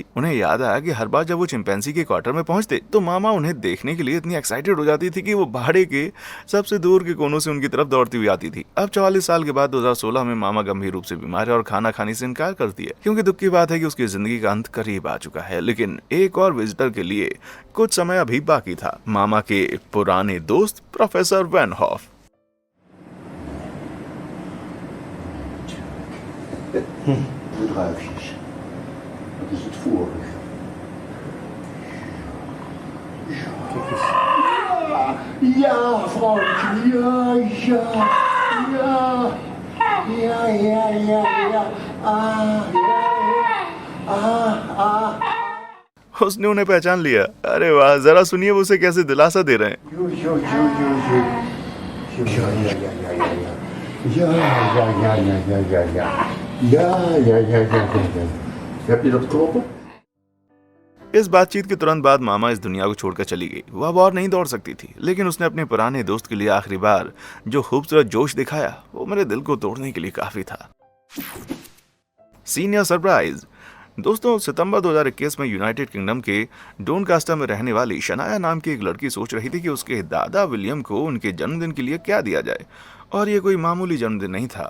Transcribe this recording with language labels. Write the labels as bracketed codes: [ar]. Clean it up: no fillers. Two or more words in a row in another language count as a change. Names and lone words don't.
[hi] उन्हें याद आया कि हर बार जब वो चिंपैंजी के क्वार्टर में पहुंचते तो मामा उन्हें देखने के लिए इतनी एक्साइटेड हो जाती थी कि वो भाड़े के सबसे दूर के कोनों से उनकी तरफ दौड़ती हुई आती थी। अब 44 साल के बाद 2016 में मामा गंभीर रूप से बीमार है और खाना खाने से इनकार करती है, क्योंकि दुख की बात है कि उसकी जिंदगी का अंत करीब आ चुका है। लेकिन एक और विजिटर के लिए कुछ समय अभी बाकी था, मामा के पुराने दोस्त प्रोफेसर वैन हॉफ। [nl] De druifjes. Dat is het vorige. Ja, vrouwtje. Ja. [hi] उसने उन्हें पहचान लिया। अरे वाह, जरा सुनिए वो उसे कैसे दिलासा दे रहे हैं। [nl] Heb je dat kloppen? [hi] इस बातचीत के तुरंत बाद मामा इस दुनिया को छोड़कर चली गई। वह अब और नहीं दौड़ सकती थी, लेकिन उसने अपने पुराने दोस्त के लिए आखिरी बार जो खूबसूरत जोश दिखाया वो मेरे दिल को तोड़ने के लिए काफी था। [en] senior surprise. [hi] दोस्तों सितंबर 2021 में यूनाइटेड किंगडम के डोनकास्टर में रहने वाली शनाया नाम की एक लड़की सोच रही थी कि उसके दादा विलियम को उनके जन्मदिन के लिए क्या दिया जाए, और ये कोई मामूली जन्मदिन नहीं था।